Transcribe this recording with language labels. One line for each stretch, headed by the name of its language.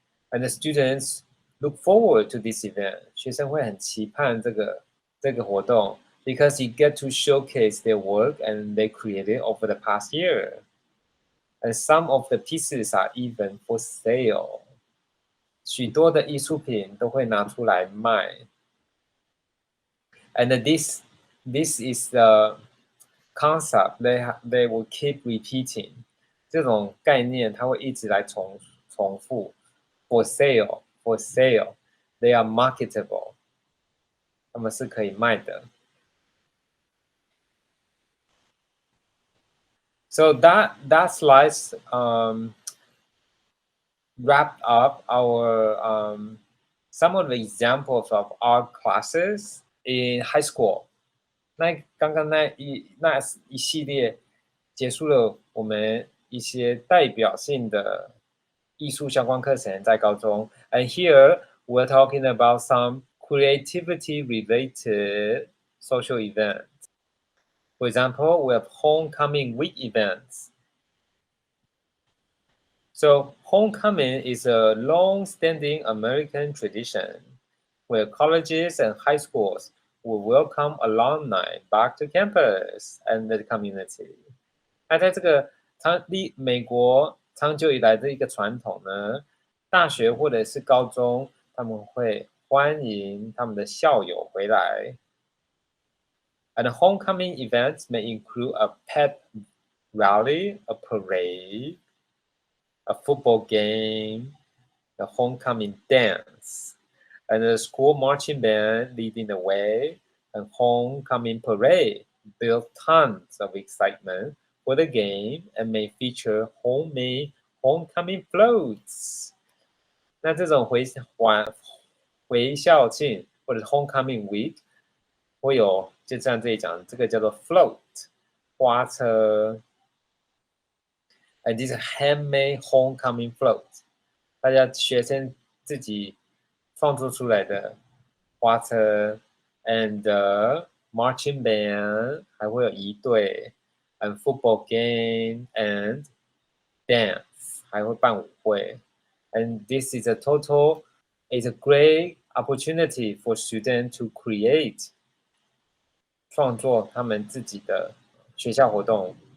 English: And the students look forward to this event.
Chinese: 学生会很期盼这个活动
English: because you get to showcase their work and they created over the past year. And some of the pieces are even for sale.
Chinese: 许多的艺术品都会拿出来卖.
English: And this is the concept they will keep repeating.
Chinese: 这种概念它会一直来重复.
English: For sale, they are marketable.
Chinese: 它们是可以卖的.
English: So that slides wrapped up our some of the examples of art classes in high school.
Chinese: 那刚刚那一系列结束了我们一些代表性的艺术相关课程在高中。
English: And here we're talking about some creativity related social events. For example, we have homecoming week events. So homecoming is a long-standing American tradition where colleges and high schools will welcome alumni back to campus and the community.
Chinese: 那在这个美国长久以来的一个传统呢，大学或者是高中，他们会欢迎他们的校友回来。
English: And the homecoming events may include a pep rally, a parade, a football game, the homecoming dance, and the school marching band leading the way, and homecoming parade build tons of excitement for the game and may feature homemade homecoming floats.
Chinese: 那这种回校庆或者是 homecoming week 会有，就像这里讲，这个叫做 float 花车。
English: And this is handmade homecoming float，
Chinese: 大家学生自己创作出来的花车
English: ，and marching band
Chinese: 还会有仪队
English: ，and football game and dance
Chinese: 还会办舞会
English: ，and this is a great opportunity for students to create
Chinese: 创作他们自己的学校活动。